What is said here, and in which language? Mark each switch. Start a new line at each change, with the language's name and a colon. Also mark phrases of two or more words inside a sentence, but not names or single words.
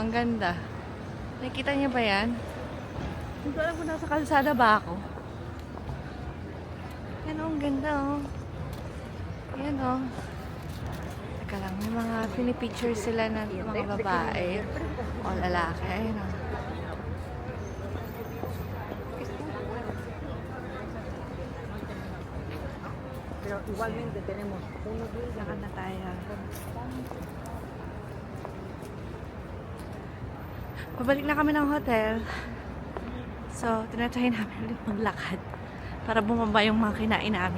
Filipino: Ang ganda. Nakita niyo ba yan? Hindi ko alam kung nasa kalsada ba ako. Yan oh, ang ganda oh. Yan oh. Teka lang, may mga pinipicture sila ng mga babae o lalaki. Ayun oh.
Spanish: Pero igualmente tenemos unos
Filipino: Lakad na tayo. Pabalik na kami ng hotel. So, tinatry namin ulit maglakad para bumaba yung mga kinain namin.